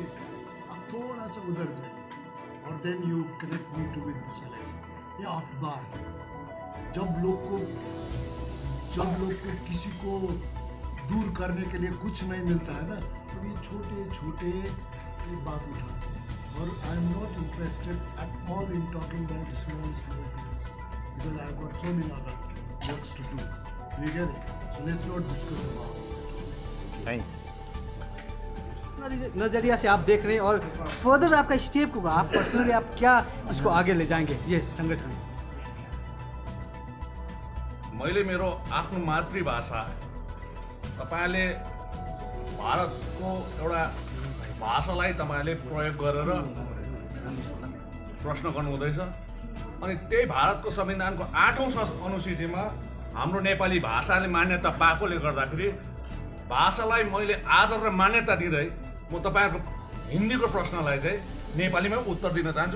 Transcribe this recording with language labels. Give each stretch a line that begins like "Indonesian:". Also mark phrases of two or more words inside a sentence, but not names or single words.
Hindi: आप थोड़ा सा उधर जाइए और
English: then you connect me to with this election.
Hindi: ये अखबार जब लोग को किसी को दूर करने के लिए कुछ नहीं मिलता है ना, तो ये छोटे बात उठाते हैं.
English: और I am not interested at all in talking about small things because I got so many other works to do. you get it. so let's not discuss about. थैंक
Hindi: नज़रिया से आप देख रहे हैं और फर्दर आपका स्टेप होगा. आप पर्सनली आप क्या इसको आगे ले जाएंगे ये संगठन?
Nepali: मैले मेरो आफ्नो मातृभाषा तपाईले भारतको एउटा भाषालाई तपाईले प्रयोग गरेर प्रश्न गर्नुहुँदैछ. अनि त्यही भारतको संविधानको 8औं अनुसूचीमा हाम्रो नेपाली भाषाले मान्यता पाएकोले गर्दाखेरि भाषालाई मैले आदर र मान्यता दिँदै म तपाईहरुको हिन्दीको प्रश्नलाई चाहिँ नेपालीमै उत्तर दिन चाहन्छु.